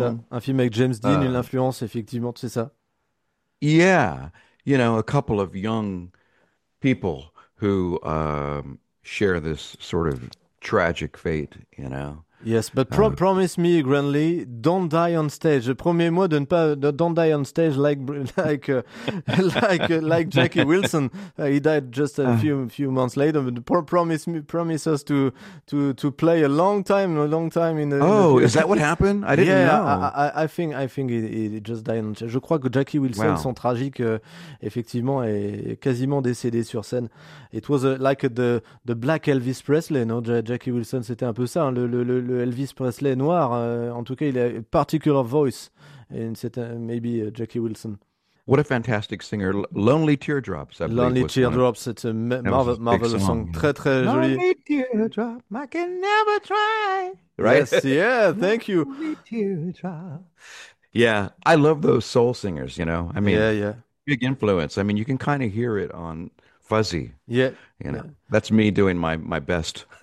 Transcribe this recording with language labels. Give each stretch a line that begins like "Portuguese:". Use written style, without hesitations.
French: Ça. Un film avec James Dean, une influence effectivement, c'est ça.
English: Yeah, you know, a couple of young people who share this sort of tragic fate, you know. Yes, but promise me, Grantley, don't die on stage.
French: Promets-moi de ne pas
English: don't die on stage like Jackie Wilson. He died just a few months later. But promise us to play a long time in the. Is that what happened? I didn't know. I think he just died on stage.
French: Je crois que Jackie Wilson, son tragique, effectivement, est quasiment décédé sur scène.
English: It was like the Black Elvis Presley, no?
French: Jackie Wilson, c'était un peu ça. Hein, le Elvis Presley noir, en tout cas, il a une
English: particular voice, and
French: c'est
English: maybe
French: Jackie Wilson.
English: What a fantastic singer, Lonely Teardrops.
French: Lonely Teardrops, c'est un
English: marvelous song,
French: très très joli.
English: Lonely Teardrop, I can never try. Right? Yes, yeah, thank you. Lonely Teardrop. Yeah, I love those soul singers, you know. I mean, big influence. I mean, you can kind of hear it on Fuzzy. Yeah, you know, that's me doing my best.